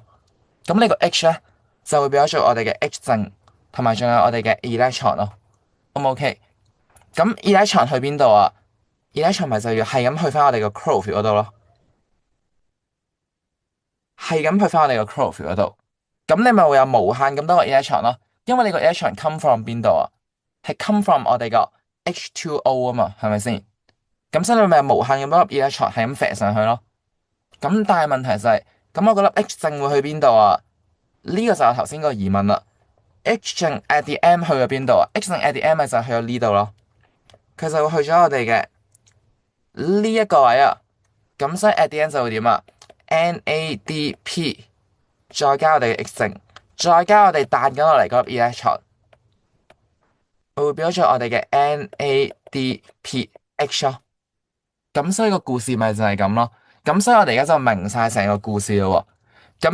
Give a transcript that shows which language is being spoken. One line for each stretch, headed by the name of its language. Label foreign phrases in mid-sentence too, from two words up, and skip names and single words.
Cantonese: 咁你個 H 咧就會變咗做我哋嘅 H 正，同埋仲有我哋嘅 electron 咯。O 唔 OK？咁 electron 去邊度啊？electron 咪就要係咁去翻我哋個 chlorophyll 嗰度咯。係咁去翻我哋個 chlorophyll 嗰度，咁你咪會有無限咁多個 electron 咯，因為你個 electron
English: come from
Cantonese: 邊度啊？係
English: come from
Cantonese: 我哋個 H2O 啊嘛，係咪先？咁所以你咪有無限咁多粒 electron 係咁射上去咯。咁但係問題就係，咁我嗰粒 H 正會去邊度啊？呢個就係我頭先個疑問啦。H 正
English: at the M
Cantonese: 去咗邊度啊？H 正
English: at the M
Cantonese: 咪就去咗呢度咯，佢就會去咗我哋嘅呢一個位啊。咁所以
English: at the end
Cantonese: 就會點啊？NADP 再加我哋嘅 X 正，再加我哋彈緊落嚟嗰粒 electron，會變咗做我哋嘅 NADPH 咯。咁所以個故事咪就係咁咯。咁所以我哋而家就明晒成個故事咯喎。